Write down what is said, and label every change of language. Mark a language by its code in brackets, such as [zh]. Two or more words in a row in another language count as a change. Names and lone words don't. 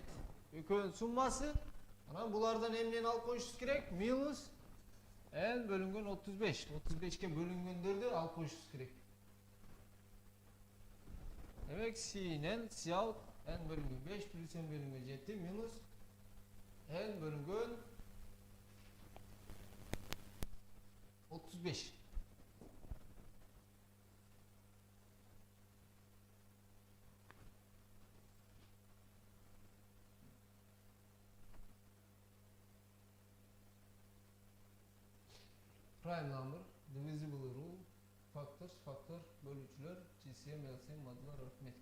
[kk] Екеуінің суммасы, анан бұлардан n-нен алып қойышыз керек, минус n бөлінген 35. 35-ке бөлінгендерді алып қойышыз керек. Демек C-нен Cout n бөлінген 5 плюс n бөлінген 7 минус n bölüngen 35. [en] Prime number, divisible rule, factors, factor, bölücüler, GCM, LCM, modular, arithmetic.